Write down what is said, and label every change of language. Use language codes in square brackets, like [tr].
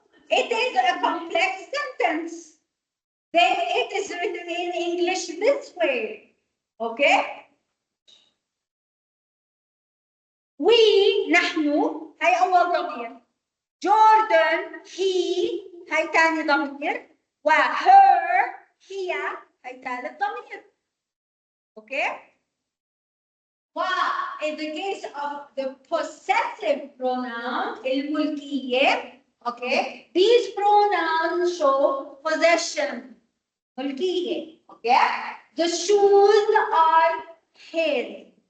[en] It is a complex sentence. Then it is written in English this way. Okay? [ar] We نحن هي أول ضمير. جوردن he هي ثاني ضمير. وher هي هي ثالث ضمير. [en] Okay? In the case of the possessive pronoun الملكية, okay, these pronouns show possession. ملكية. Okay? The shoes are his.